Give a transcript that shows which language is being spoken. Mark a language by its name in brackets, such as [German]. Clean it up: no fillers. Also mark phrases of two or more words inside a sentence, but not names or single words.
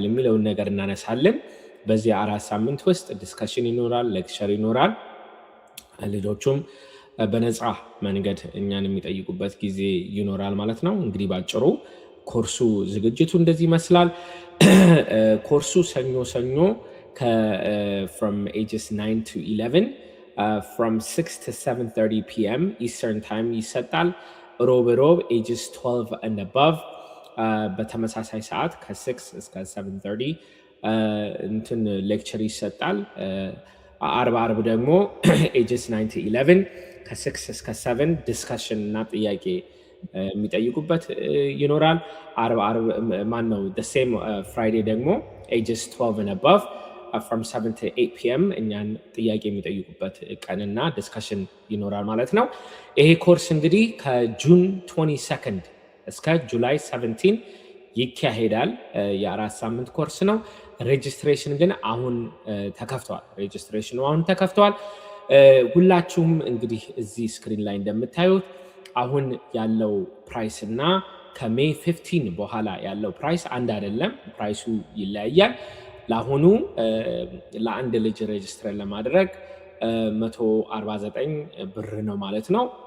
[Amharic] የሚለውን ነገር እናነሳለን። በዚህ 4 ሳምንት ውስጥ ዲስከሽን ይኖራል፣ ሌክቸር ይኖራል። ልጆቹም በነፃ መንገድ እኛን የሚጠይቁበት ጊዜ ይኖራል ማለት ነው። እንግዲህ ባጭሩ ኮርሱ ዝግጅቱ እንደዚህ ይመስላል። ኮርሱ ሰኞ [English] from ages 9 to 11 from 6 to 7:30 p.m. Eastern time [Amharic] ይሰጣል። ሮብ [English] ages 12 and above [Amharic] በተመሳሳይ ሰዓት ከ6 እስከ 7:30 እንትን ሌክቸር ይሰጣል። አርብ ደግሞ [English] ages 9 to 11 [Amharic] ከ6 እስከ 7 ዲስከሽን እና ጥያቄ የሚጠይቁበት ይኖራል። አርብ ማነው [English] the same Friday [Amharic] ደግሞ [English] ages 12 and above from 7 to 8 p.m. [Amharic] እኛን ጥያቄ የሚጠይቁበት ቀንና ዲስከሽን ይኖራል ማለት ነው። ይሄ ኮርስ እንግዲህ ከጁን 22 እስከ ጁላይ 17 ይካሄዳል። የ4 ሳምንት ኮርስ ነው። ሬጅስትሬሽን ግን አሁን ተከፍቷል። ሁላችሁም እንግዲህ እዚህ ስክሪን ላይ እንደምታዩት አሁን ያለው ፕራይስ እና ከሜይ 15 በኋላ ያለው ፕራይስ አንድ አይደለም፣ ፕራይሱ ይለያያል። ለአሁኑ ለአንድ ልጅ ሬጅስተር ለማድረግ 149 ብር ነው ማለት ነው።